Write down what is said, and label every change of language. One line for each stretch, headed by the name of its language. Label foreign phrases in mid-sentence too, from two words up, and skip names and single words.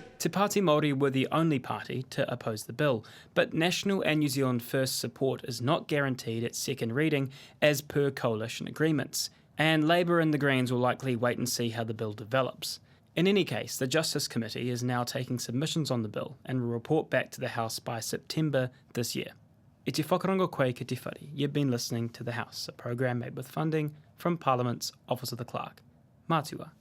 English: Te Pāti Māori were the only party to oppose the bill, but National and New Zealand First support is not guaranteed at second reading as per coalition agreements, and Labour and the Greens will likely wait and see how the bill develops. In any case, the Justice Committee is now taking submissions on the bill and will report back to the House by September this year.
Māori: E te whakarongo koe ki te whare.
English: You've been listening to The House, a program made with funding from Parliament's Office of the Clerk. Mātua.